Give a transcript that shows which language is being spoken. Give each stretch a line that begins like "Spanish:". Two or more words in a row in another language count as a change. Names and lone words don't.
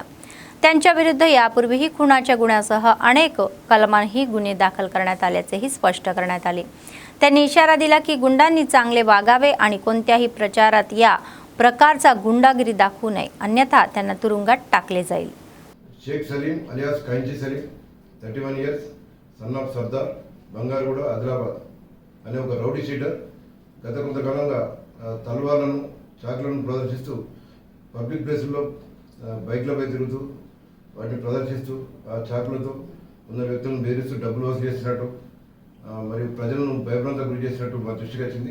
Marathi: त्यांच्या विरुद्ध यापूर्वीही खुनाच्या गुन्ह्यासह अनेक कलमांही गुन्हे दाखल करण्यात आल्याचेही स्पष्ट करण्यात आले। त्यांनी इशारा दिला की गुंडांनी चांगले वागावे आणि कोणत्याही प्रचारात या प्रकारचा गुंडागिरी दाखवू नये, अन्यथा त्यांना तुरुंगात टाकले जाईल।
Telugu: शेख सलीम अलियास कैंची सलीम 31
English: years son of
Telugu: సర్దార్ బంగారుగూడ ఆదిలాబాద్ అనే ఒక రౌడీ షీటర్ గత కొంతకాలంగా తల్వార్లను చాకులను ప్రదర్శిస్తూ పబ్లిక్ ప్లేసుల్లో బైక్లపై తిరుగుతూ వాటిని ప్రదర్శిస్తూ ఆ చాకులతో ఉన్న వ్యక్తులను బెదిరిస్తూ డబ్బులు వసూలు చేసినట్టు మరియు ప్రజలను భయభ్రాంతకు గురి చేసినట్టు మా దృష్టికి వచ్చింది।